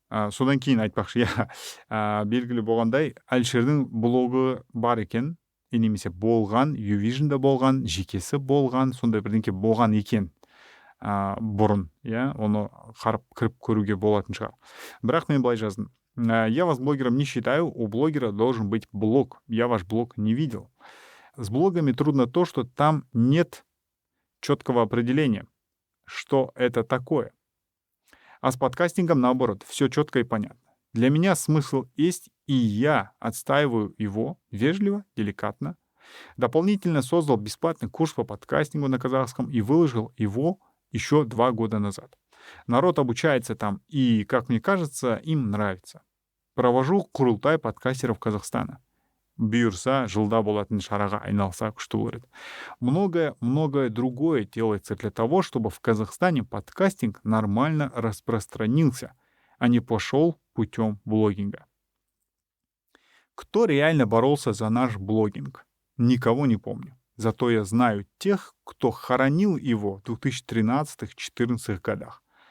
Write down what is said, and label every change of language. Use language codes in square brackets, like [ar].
[kk] Содан кейін айтпақшы, белгілі болғандай, Әлішердің блогы бар екен, немесе болған, YouVision'да болған, жекесі болған, сондай бірдеңке болған екен бұрын, оны қарып кіріп көруге болатын шығар. Бірақ мен былай жаздым. [ru] Я вас блогером не считаю, у блогера должен быть блог. Я ваш блог не видел. С блогами трудно то, что там нет четкого определения, что это такое. А с подкастингом наоборот, все четко и понятно. Для меня смысл есть, и я отстаиваю его вежливо, деликатно. Дополнительно создал бесплатный курс по подкастингу на казахском и выложил его еще 2 года назад. Народ обучается там, и, как мне кажется, им нравится. Провожу құрылтай подкастеров Казахстана. [kk] Бұйырса, жылда болатын шараға айналса күшті болады. [ru] Многое другое делается для того, чтобы в Казахстане подкастинг нормально распространился, а не пошел путем блогинга. Кто реально боролся за наш блогинг? Никого не помню. Зато я знаю тех, кто хоронил его в 2013-2014 годах.